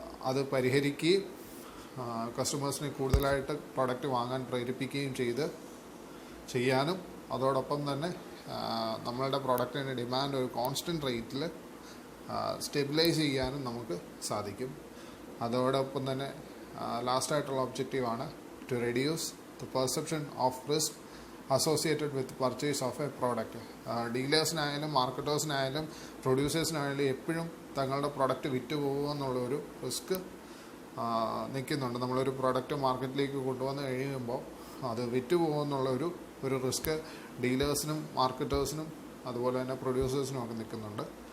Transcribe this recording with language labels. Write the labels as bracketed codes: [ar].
[ml] അത് പരിഹരിക്കുകയും കസ്റ്റമേഴ്സിനെ കൂടുതലായിട്ട് പ്രൊഡക്റ്റ് വാങ്ങാൻ പ്രേരിപ്പിക്കുകയും ചെയ്യാനും അതോടൊപ്പം തന്നെ നമ്മളുടെ പ്രൊഡക്റ്റിൻ്റെ ഡിമാൻഡ് ഒരു കോൺസ്റ്റൻറ്റ് റേറ്റിൽ സ്റ്റെബിലൈസ് ചെയ്യാനും നമുക്ക് സാധിക്കും. അതോടൊപ്പം തന്നെ ലാസ്റ്റായിട്ടുള്ള ഒബ്ജക്റ്റീവാണ് [en] To reduce the perception of risk associated with purchase of a product. [ml] ഡീലേഴ്സിനായാലും മാർക്കറ്റേഴ്സിനായാലും പ്രൊഡ്യൂസേഴ്സിനായാലും എപ്പോഴും തങ്ങളുടെ പ്രൊഡക്റ്റ് വിറ്റ് പോകുക എന്നുള്ളൊരു റിസ്ക് നിൽക്കുന്നുണ്ട്. നമ്മളൊരു പ്രൊഡക്റ്റ് മാർക്കറ്റിലേക്ക് കൊണ്ടുവന്ന് കഴിയുമ്പോൾ അത് വിറ്റ് പോകുമെന്നുള്ളൊരു റിസ്ക് ഡീലേഴ്സിനും മാർക്കറ്റേഴ്സിനും അതുപോലെ തന്നെ പ്രൊഡ്യൂസേഴ്സിനും ഒക്കെ നിൽക്കുന്നുണ്ട്.